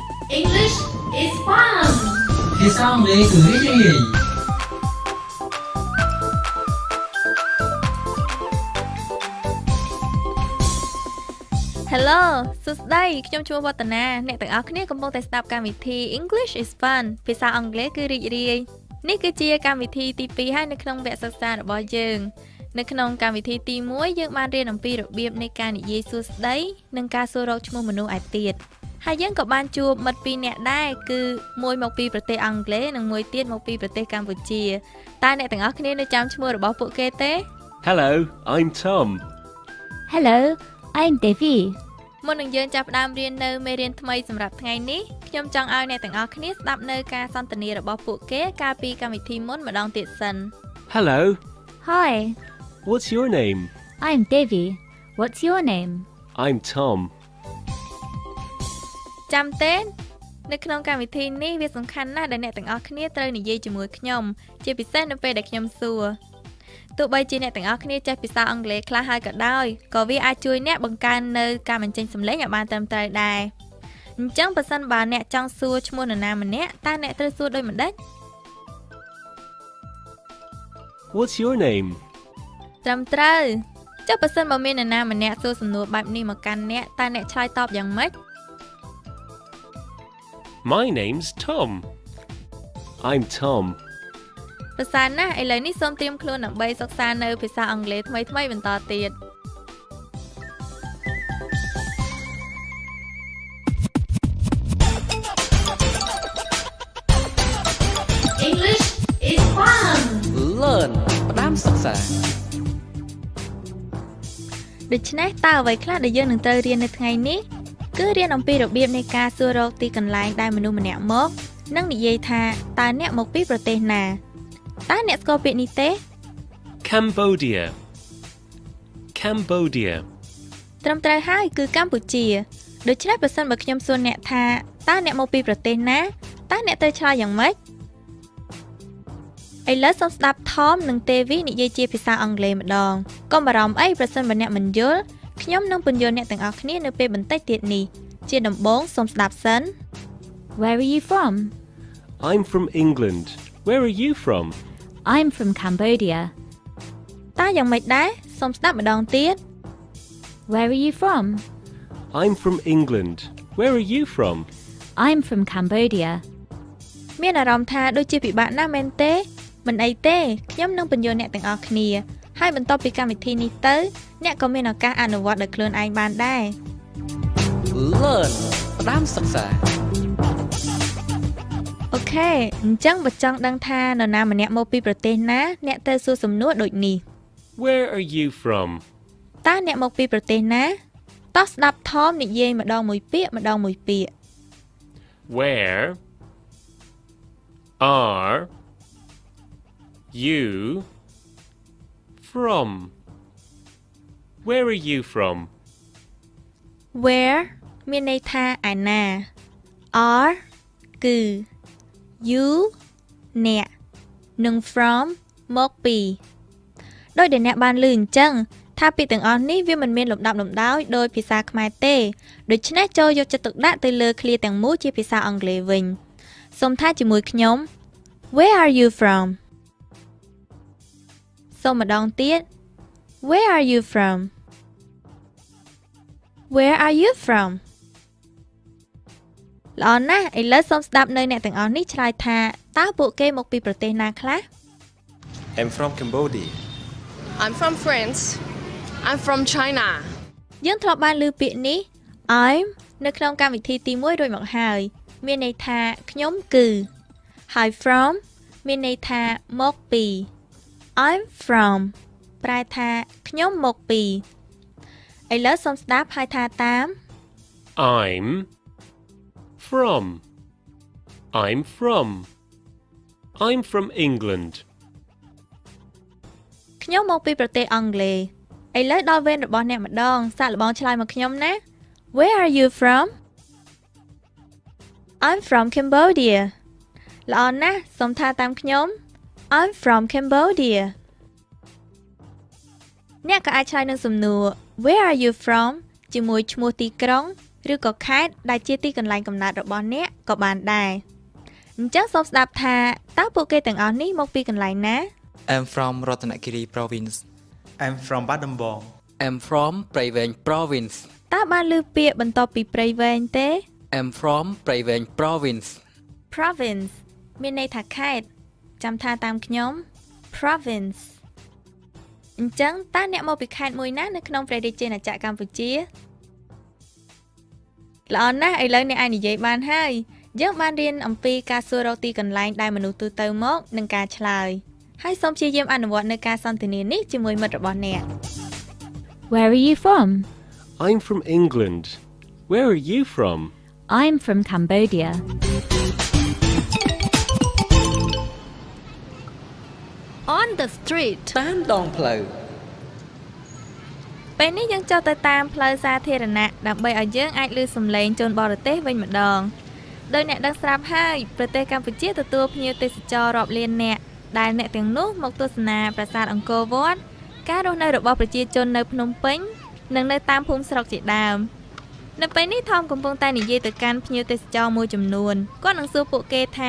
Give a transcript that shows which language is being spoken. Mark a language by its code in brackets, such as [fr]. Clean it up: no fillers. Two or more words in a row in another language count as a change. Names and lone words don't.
[en] English is fun. [km] ភាសាអង់គ្លេសគឺរីករាយ Hello សួស្តីខ្ញុំឈ្មោះវឌ្ឍនាអ្នកទាំងអស់គ្នាកំពុងតែស្ដាប់កម្មវិធី [en] English is fun [km] ភាសាអង់គ្លេសគឺរីក រាយនេះគឺជាកម្មវិធីទី2ហើយនៅក្នុងវគ្គសិក្សារបស់យើងនៅក្នុងកម្មវិធីទី1យើងបានរៀនអំពីរបៀបនៃការនិយាយសួស្តីនិងការសួររកឈ្មោះមនុស្សឯទៀតហើយយើងក៏បានជួបមិត្ត2នាក់ដែរគឺមួយមកពីប្រទេសអង់គ្លេសនិងមួយទៀតមកពីប្រទេសកម្ពុជាតើអ្នកទាំងអស់គ្នានៅចាំឈ្មោះរបស់ពួកគេទេ [en] Hello, I'm Tom. Hello, I'm Devi. [km] មុននឹងយើងចាប់ផ្ដើមរៀននៅមេរៀនថ្មីសម្រាប់ថ្ងៃនេះខ្ញុំចង់ឲ្យអ្នកទាំងអស់គ្នាស្ដាប់នៅការសន្ទនារបស់ពួកគេកាលពីកម្មវិធីមុនម្ដងទៀតសិន [en] Hello, Hi, what's your name? I'm Devi. What's your name? I'm Tom. [km] ចាំទេនៅក្នុងកម្មវិធីនេះវាសំខាន់ណាស់ដែលអ្នកទាំងអស់គ្នាត្រូវនិយាយជាមួយខ្ញុំជាពិសេសនៅពេលដែលខ្ញុំសួរទោះបីជាអ្នកទាំងអស់គ្នាចេះភាសាអង់គ្លេសខ្លះហើយក៏ដោយក៏វាអាចជួយអ្នកបង្កើននៅការបញ្ចេញសំឡេងឲ្យបានត្រឹមត្រូវដែរអញ្ចឹងបើសិនបើអ្នកចង់សួរឈ្មោះនរណាម្នាក់តើអ្នកត្រូវសួរដូចម្ដេច [en] What's your name? [km] ត្រឹមត្រូវចុះបើសិនបើមាននរណាម្នាក់សួរសំណួរបែបនេះមកកាន់អ្នកតើអ្នកឆ្លើយតបយ៉ាងម៉េច [en] My name's Tom. I'm Tom. [km] ប្រសើរណាស់ឥឡូវនេះសូមត្រៀមខ្លួនដើម្បីសិក្សានៅភាសាអង់គ្លេសថ្មីៗបន្តទៀត [en] English is fun. [km] Learn ផ្ដើមសិក្សា ដូច្នេះតើអ្វីខ្លះដែលយើងនឹងត្រូវរៀននៅថ្ងៃនេះគឺរៀនអំពីរបៀបនៃការសួររកទីកន្លែងដែលមនុស្សម្នាក់មកនិងនិយាយថាតើអ្នកមកពីប្រទេសណាតើអ្នកស្គាល់ពាក្យនេះទេ Cambodia. Cambodia. ត្រឹមត្រូវហើយគឺកម្ពុជាដូច្នេះបើសិនបើខ្ញុំសួរអ្នកថាតើអ្នកមកពីប្រទេសណាតើអ្នកត្រូវឆ្លើយយ៉ាងម៉េចឥឡូវសូមស្ដាប់ Tom និង Devi និយាយជាភាសាអង់គ្លេសម្ដងកុំបារម្ភអីប្រសិនបើអ្នកមិនយល់ខ្ញុំនឹងពន្យល់អ្នកទាំងអស់គ្នានៅពេលបន្តិចទៀតនេះជាដំបូងសូមស្ដាប់សិន [en] Where are you from? I'm from England. Where are you from? I'm from Cambodia. [km] តើយ៉ាងម៉េចដែរសូមស្ដាប់ម្ដងទៀត [en] Where are you from? I'm from England. Where are you from? I'm from Cambodia. [km] មានអារម្មណ៍ថាដូចជាពិបាកណាស់មែនទេមិនអីទេខ្ញុំនឹងពន្យល់អ្នកទាំងអស់គ្នាហើយបន្ទាប់ពីកម្មវិធីនេះទៅអ្នកក៏មានឱកាសអនុវត្តដោយខ្លួនឯងបានដែរ Learn ផ្ដើមសិក្សា អូខេអញ្ចឹងបើចង់ដឹងថានរណាម្នាក់មកពីប្រទេសណាអ្នកត្រូវសួរសំណួរដូចនេះ [en] Where are you from? [km] តើអ្នកមកពីប្រទេសណាតោះស្ដាប់ Tom និយាយម្ដងមួយពាក្យម្ដងមួយពាក្យ [en] Where are you from? Where are you from? [km] Where មានន័យថាឯណា are គឺ you អ្នកនិង from មកពីដោយដែលអ្នកបានឮអញ្ចឹងថាពាក្យទាំងអស់នេះវាមិនមានលំដាប់លំដោយដោយភាសាខ្មែរទេដូច្នេះចូលយកចិត្តទុកដាក់ទៅលើឃ្លាទាំងមូលជាភាសាអង់គ្លេសវិញសូមថាជាមួយខ្ញុំ [en] Where are you from [km] សូមម្ដងទៀត [en] Where are you from Where are you from [km] ល្អណាស់ឥឡូវសូមស្ដាប់នៅអ្នកទាំងអស់នេះឆ្លើយថាតើពួកគេមកពីប្រទេសណាខ្លះ [en] I'm from Cambodia. I'm from France. I'm from China. [km] យើងធ្លាប់បានឮពាក្យនេះ I'm នៅក្នុងកម្មវិធីទី1រួចមកហើយមានន័យថាខ្ញុំគឺហើយ from មានន័យថាមកពី [en] I'm from [km] ប្រែថាខ្ញុំមកពីឥឡូវសូមស្ដាប់ហើយថាតាម [en] I'm from. I'm from. I'm from England. [km] ខ្ញុំមកពីប្រទេសអង់គ្លេសឥឡូវដល់វេនរបស់អ្នកម្ដងសាកល្បងឆ្លើយមកខ្ញុំណា [en] Where are you from? I'm from Cambodia [km] ល្អណាស់សូមថាតាមខ្ញុំ [en] I'm from Cambodia [km] អ្នកក៏អាចឆ្លើយនឹងសំណួរ [en] Where are you from [km] ជាមួយឈ្មោះទីក្រុងឬក៏ខេត្តដែលជាទីកន្លែងកំណើតរបស់អ្នកក៏បានដែរអញ្ចឹងសូមស្ដាប់ថាតើពួកគេទាំងអស់នេះមកពីកន្លែងណា [en] I'm from Ratanakiri province I'm from Battambang I'm from ព្រៃវែង province [km] តើបានឮពាក្យបន្ទាប់ពីព្រៃវែងទេ [en] I'm from ព្រៃវែង province [km] province មានន័យថាខេត្តចាំថាតាមខ្ញុំ province អញ្ចឹងតើអ្នកមកពីខេត្តមួយណានៅក្នុងព្រះរាជាណាចក្រកម្ពុជាល្អណាស់ឥឡូវអ្នកអាចនិយាយបានហើយយើងបានរៀនអំពីការសួររកទីកន្លែងដែលមនុស្សទូទៅមកនិងការឆ្លើយហើយសូមព្យាយាមអនុវត្តនៅការសន្ទនានេះជាមួយមិត្តរបស់អ្នក [en] Where are you from? I'm from England. Where are you from? I'm from Cambodia. On the street. [km] តាមដងផ្លូវ ពេលនេះយើងចុះទៅតាមផ្លូវសាធារណៈដើម្បីឲ្យយើងអាចឮសំឡេងជនបរទេសវិញម្ដងដោយអ្នកដឹងស្រាប់ហើយប្រទេសកម្ពុជាទទួលភ្ញៀវទេសចររាប់លាននាក់ដែលអ្នកទាំងនោះមកទស្សនាប្រាសាទអង្គរវត្តការរស់នៅរបស់ប្រជាជននៅភ្នំពេញនិងនៅតាមភូមិស្រុកជាដើមនៅពេលនេះថមកំពុងតែនិយាយទៅកាន់ភ្ញៀវទេសចរមួយចំនួនគាត់នឹងសួរពួកគេថា